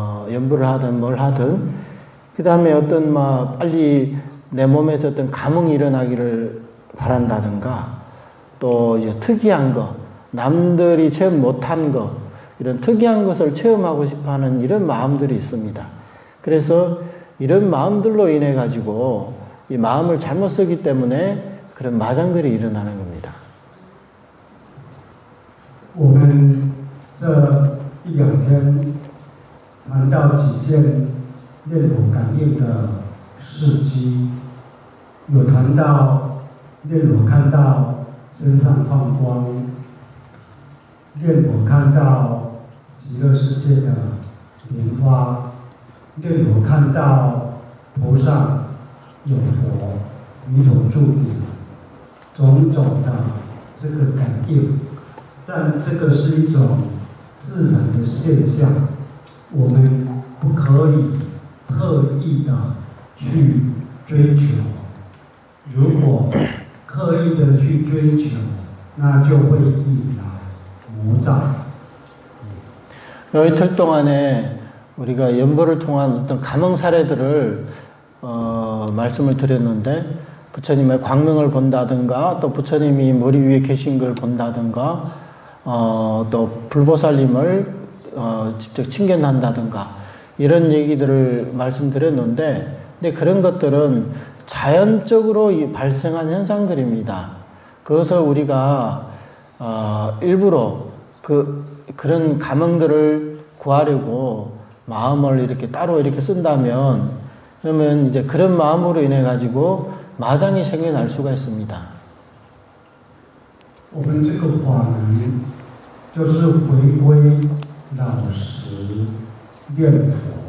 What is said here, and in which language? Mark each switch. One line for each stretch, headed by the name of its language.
Korean: 연부를 하든 뭘 하든 그 다음에 어떤 빨리 내 몸에서 어떤 감흥이 일어나기를 바란다든가 또 이제 특이한 거, 남들이 체험 못한 거 이런 특이한 것을 체험하고 싶어하는 이런 마음들이 있습니다. 그래서 이런 마음들로 인해 가지고 이 마음을 잘못 쓰기 때문에 그런 마장들이 일어나는 겁니다.
Chinese: 我们这一两天谈到几件念佛感应的事迹，有谈到念佛看到身上放光，念佛看到极乐世界的莲花，念佛看到头上有佛，弥陀驻点，种种的这个感应。但这个是一种自然的现象，我们不可以特意的去追求。如果刻意的去追求，那就会引来魔障。
Korean: 이틀 동안에 우리가 연보를 통한 어떤 감흥 사례들을 말씀을 드렸는데 부처님의 광명을 본다든가 또 부처님이 머리 위에 계신 걸 본다든가 또 불보살님을 직접 친견한다든가 이런 얘기들을 말씀드렸는데 근데 그런 것들은 자연적으로 발생한 현상들입니다. 그것을 우리가 일부러 그런 감흥들을 구하려고 마음을 이렇게 따로 이렇게 쓴다면 그러면 이제 그런 마음으로 인해 가지고 마장이 생겨날 수가 있습니다.
Chinese: 我们这个法门就是回归老实念佛。